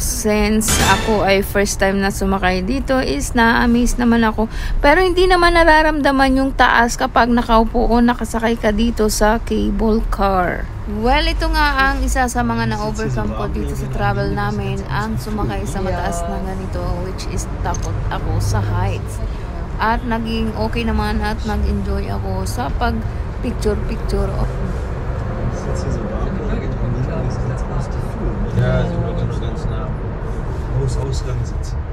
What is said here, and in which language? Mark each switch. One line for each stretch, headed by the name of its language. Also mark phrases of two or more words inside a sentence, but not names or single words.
Filipino: Since ako ay
English: first time
Filipino: na sumakay dito, is na-amaze naman ako. Pero hindi naman nararamdaman yung taas kapag nakaupo o nakasakay ka dito sa
English: cable car.
Filipino: Well, ito nga ang isa sa mga na-overcome ko dito sa travel namin, ang sumakay sa mataas na ganito,
English: which is
Filipino: takot ako sa heights. At naging okay naman at nag-enjoy ako sa pag-picture-picture.
German: Ja, super ganz nah. Ausgang sitzen.